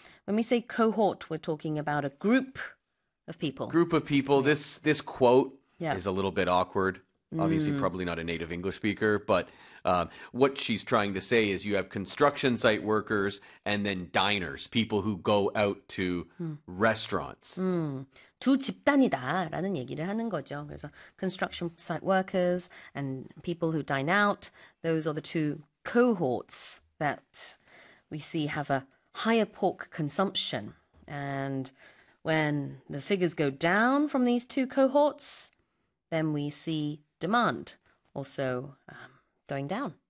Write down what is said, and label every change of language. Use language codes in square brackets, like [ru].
[en] When we say cohort, we're talking about a group of people. Group of people. This quote is a little bit awkward. Obviously, probably not a native English speaker, but what she's trying to say is you have construction site workers and then diners, people who go out to restaurants. [ko] 두 집단이다라는 얘기를 하는 거죠. [en] 그래서 construction site workers and people who dine out, those are the two cohorts that we see have a higher pork consumption. And when the figures go down from these two cohorts, then we see demand also going down.